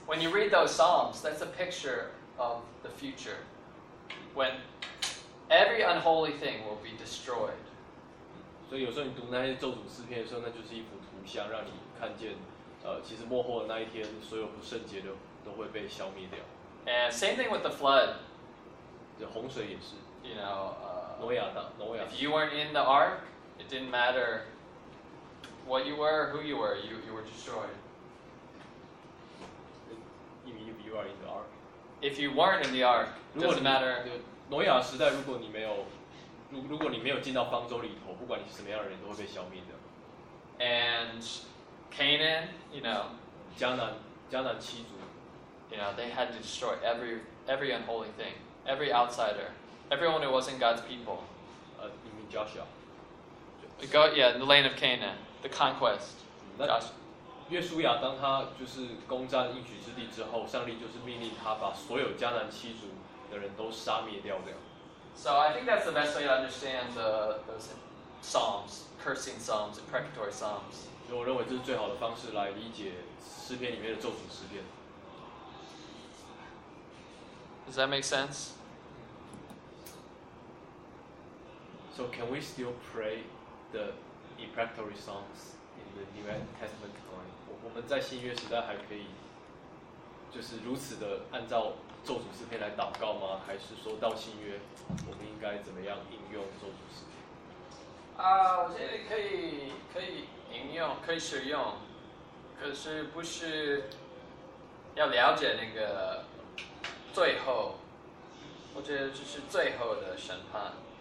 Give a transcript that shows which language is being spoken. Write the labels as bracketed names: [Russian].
[English] When you read those psalms, that's a picture of the future, when every unholy thing will be destroyed. [Chinese] 所以有时候你读那些咒诅诗篇的时候，那就是一幅图像，让你看见，其实末后的那一天，所有不圣洁的都会被消灭掉。 [English] And same thing with the flood. [Chinese] 对，洪水也是。 [English] You know, Noah. If you weren't in the ark, it didn't matter what you were, or who you were, you were destroyed. If you are in the ark. If you weren't in the ark, doesn't matter. [Chinese] Noah 时代，如果你没有进到方舟里头，不管你是什么样的人，都会被消灭的。 [English] And Canaan, you know. [Chinese] 迦南七族。 [English] You know, they had to destroy every unholy thing, every outsider. Everyone who wasn't God's people. You mean Joshua? In the land of Canaan, the conquest. [Chinese] Joshua, 当他就是攻占应许之地之后，上帝就是命令他把所有迦南七族的人都杀灭掉了。 [English] So I think that's the best way to understand those psalms, cursing psalms, and precatory psalms. [Chinese] 我认为这是最好的方式来理解诗篇里面的咒诅诗篇。 [English] Does that make sense? So can we still pray the imprecatory songs in the New Testament time? [Chinese] 我们在新约时代还可以，就是如此的按照咒诅诗篇来祷告吗？还是说到新约，我们应该怎么样应用咒诅诗篇？我觉得可以应用，可以使用，可是不是要了解那个最后，我觉得这是最后的审判。